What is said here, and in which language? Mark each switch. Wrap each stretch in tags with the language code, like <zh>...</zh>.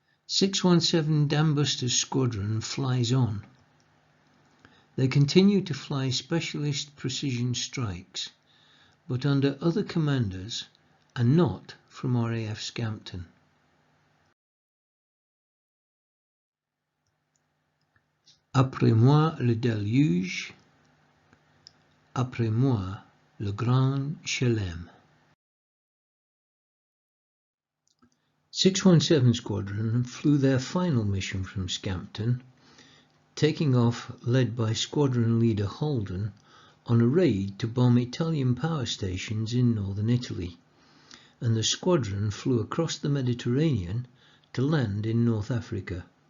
<en>617 Dambusters Squadron flies on. They continue to fly specialist precision strikes, but under other commanders and not from RAF Scampton.</en> <fr>Après moi le déluge, après moi le grand chelem.</fr> <en>617 Squadron flew their final mission from Scampton, taking off led by Squadron Leader Holden on a raid to bomb Italian power stations in northern Italy, and the squadron flew across the Mediterranean to land in North Africa.</en>